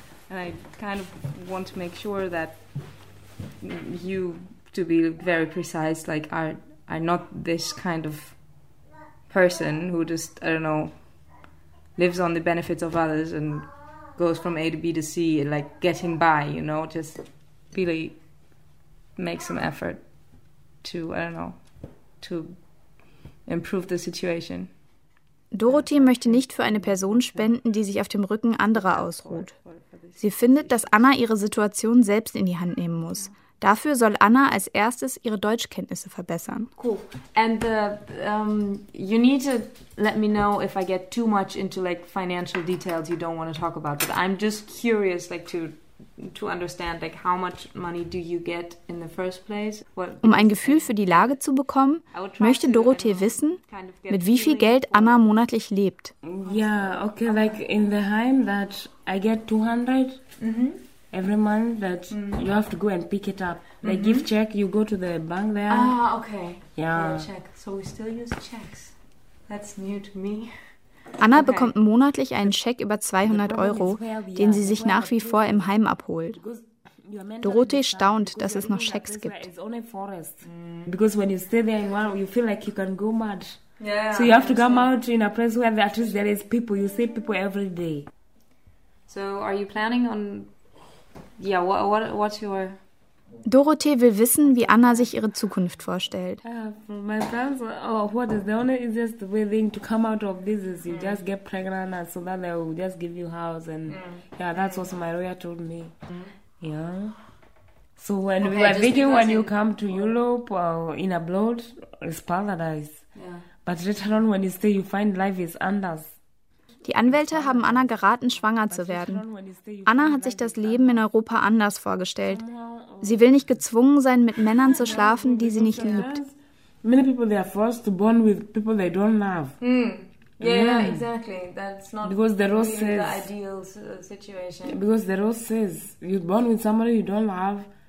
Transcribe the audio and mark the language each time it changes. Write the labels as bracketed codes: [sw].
[en] And I kind of want to make sure that you, to be very precise, like are not this kind of person who just, I don't know, lives on the benefits of others and goes from A to B to C and like getting by, you know, just really make some effort to, I don't know, to improve the situation. [de] Dorothee möchte nicht für eine Person spenden, die sich auf dem Rücken anderer ausruht. Sie findet, dass Anna ihre Situation selbst in die Hand nehmen muss. Dafür soll Anna als erstes ihre Deutschkenntnisse verbessern. [en] Cool. And you need to let me know if I get too much into like financial details you don't want to talk about. But I'm just curious like to understand like how much money do you get in the first place. [de] Um ein Gefühl für die Lage zu bekommen, möchte Dorothee wissen, mit wie viel Geld Anna monatlich lebt. [en] Yeah, okay, like in the home that I get 200 every month that you have to go and pick it up. Like give check, you go to the bank there. Ah, okay. Yeah. Check. So we still use checks. That's new to me. [de] Anna bekommt monatlich einen Scheck über 200 Euro, den sie sich nach wie vor im Heim abholt. Dorothee staunt, dass es noch Schecks gibt. [en] Because when you stay there in one, you feel like you can go mad. So you have to come out in a place where at least there is people. You see people every day. So are you planning on? Yeah. What's your? [de] Dorothee will wissen, wie Anna sich ihre Zukunft vorstellt. [en] My plans. Oh, what is the only easiest way thing to come out of this is you just get pregnant, and so that they will just give you house and yeah, that's what my lawyer told me. Yeah. So when we were thinking when you come to Europe or in abroad, it's paradise. But later on when you stay, you find life is [de] anders. Die Anwälte haben Anna geraten, schwanger zu werden. Anna hat sich das Leben in Europa anders vorgestellt. Sie will nicht gezwungen sein, mit Männern zu schlafen, die sie nicht liebt. [en] Many people they are forced to bond with people they don't love. Yeah, exactly. That's not because the rose really says, the ideal situation. Because the rose says, you're born with somebody you don't love.